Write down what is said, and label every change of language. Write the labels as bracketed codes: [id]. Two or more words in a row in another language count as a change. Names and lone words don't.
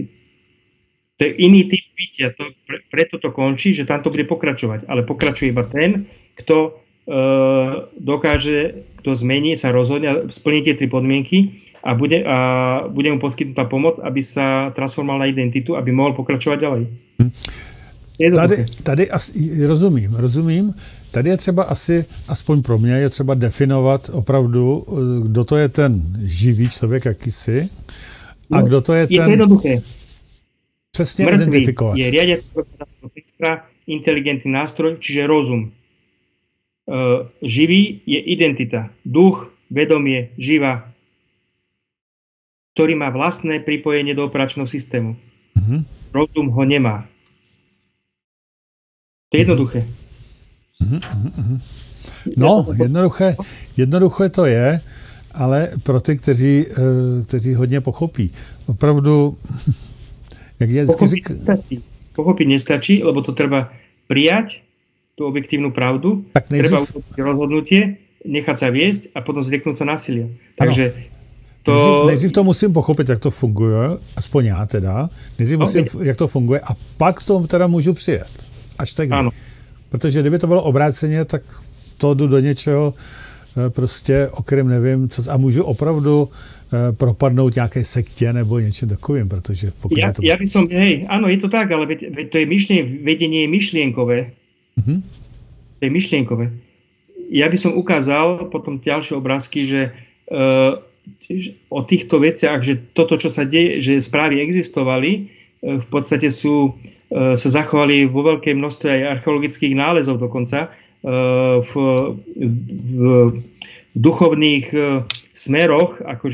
[sk] To je iný typ bytia, preto to končí, že tam to bude pokračovať. Ale pokračuje iba ten, kto dokáže, kto zmení, sa rozhodne, splní tie 3 podmienky a bude mu poskytnutá pomoc, aby sa transformoval na identitu, aby mohol pokračovať ďalej. [cs] Tady rozumím. Tady je třeba asi, aspoň pro mě, je třeba definovat opravdu, kdo to je ten živý člověk, jakýsi, a kdo to je ten... [sk] Je to jednoduché. [cs] Přesně [sk] mŕtvý [cs] identifikovat. [sk] Je riadiaci inteligentný nástroj, čiže rozum. Živý je identita, duch, vedomie, živa, ktorý má vlastné pripojenie do operačného systému. Rozum ho nemá. To je jednoduché. [cs] No, jednoduché to je, ale pro ty, kteří hodně pochopí. Opravdu, jak je [sk] pochopiť nestačí, lebo to treba prijať, tú objektívnu pravdu, treba urobiť rozhodnutie, nechať sa viesť a potom zrieknúť sa násilia. [cs] Takže nejdřív to musím pochopit, jak to funguje, aspoň já teda. Nejdřív musím, jak to funguje a pak to teda můžu přijet. Až tak. Protože kdyby to bylo obráceně, tak to jdu do něčeho prostě, o kterém nevím, a můžu opravdu propadnout nějaké sektě nebo něčem takovým, protože pokud [sk] ja by som, áno, je to tak, ale to je vedenie je myšlienkové. To je myšlienkové. Ja by som ukázal potom ďalšie obrázky, že o týchto veciach, že toto, čo sa deje, že správy existovali, v podstate sa zachovali vo veľkej množstve aj archeologických nálezov dokonca v duchovných smeroch, akože na Zemi.